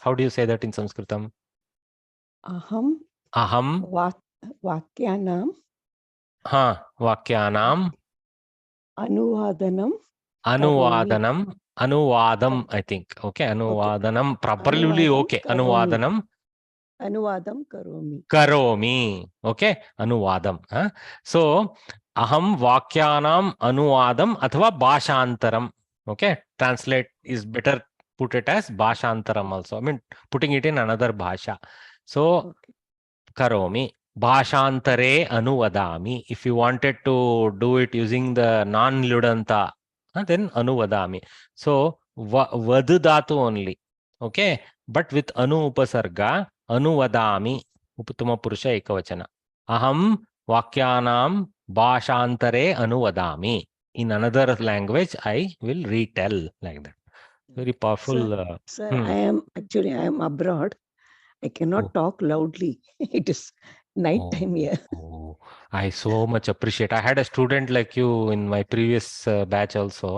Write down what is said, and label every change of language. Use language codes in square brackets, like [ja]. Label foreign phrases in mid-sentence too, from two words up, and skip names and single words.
[en] How do you say that in Samskritam? [sa] अहं वाक्यानाम् Vakyanam Anuvadanam Anuvadam, [en] I think. Okay, Anuvadanam. Properly okay. [sa] अनुवादं करोमि. [en] Okay, Anuvadam. [sa] So, अहं वाक्यानाम् अनुवादं अथवा भाषान्तरम्. [en] Okay, translate is better, put it as Bhashantaram also. I mean, putting it in another Bhasha. So, Karomi. [sa] भाषान्तरे अनुवदामि. [en] If you wanted to do it using the non-ludanta, then Anuvadami. So, [sa] वद् धातु [en] only. Okay, but with [sa] अनु उपसर्ग, [en] Anuvadami. [sa] उत्तम पुरुष एकवचन। अहं वाक्यानाम् भाषान्तरे अनुवदामि. [en] In another language, I will retell like that. Very powerful. Sir, I am abroad. I cannot talk loudly. It is night time here. I so much appreciate. I had a student like you in my previous batch also.